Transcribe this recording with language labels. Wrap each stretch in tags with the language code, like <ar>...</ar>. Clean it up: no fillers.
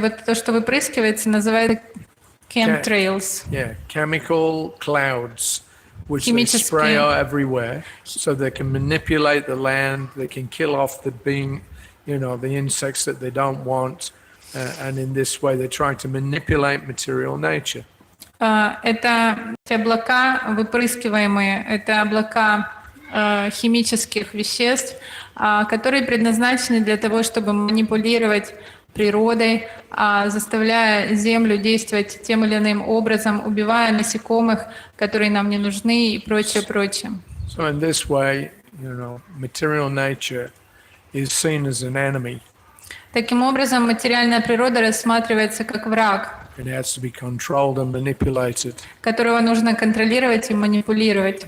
<ru>вот то, что выпрыскивается, называют chemtrails.</ru> <en>Yeah, chemical clouds, which they</en> <ru>Химические.</ru> <en>spray out everywhere, so they can manipulate the land. They can kill off the the insects that they don't want, and in this way, they're trying to manipulate material nature.</en> <ru>Это эти облака выпрыскиваемые, это облака химических веществ, которые предназначены для того, чтобы манипулировать природой, заставляя Землю действовать тем или иным образом, убивая насекомых, которые нам не нужны и прочее, прочее.</ru> <en>So in this way, material nature is seen as an enemy.</en> <ru>Таким образом, материальная природа рассматривается как враг,</ru> <en>It has to be controlled and manipulated.</en> <ru>которого нужно контролировать и манипулировать.</ru>